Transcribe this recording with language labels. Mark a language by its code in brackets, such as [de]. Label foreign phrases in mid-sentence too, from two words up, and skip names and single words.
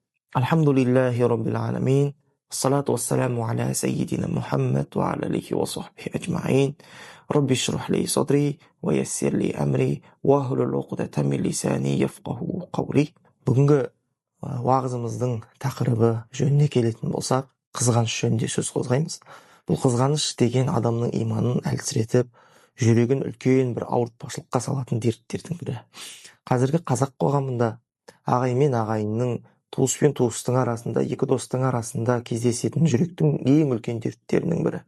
[ar] الحمد لله رب العالمين. الصلاة والسلام على سيدنا محمد وعلى آله وصحبه أجمعين. رب اشرح لي صدري ويسر لي أمري واحلل عقدة من لساني يفقهوا قولي. [kk] Бүгінгі уағызымыздың тақырыбы жөніне келетін болсақ, қызғаныш жөнінде сөз қозғаймыз. Бұл қызғаныш деген адамның иманын әлсіретіп, жүрегін үлкен бір ауыртпашылыққа салатын дерттердің бірі. Қазіргі қазақ қоғамында ағай мен ағайынның, туыс пен туыстың арасында, екі достың арасында кездесетін жүректің ең үлкен дерттерінің бірі.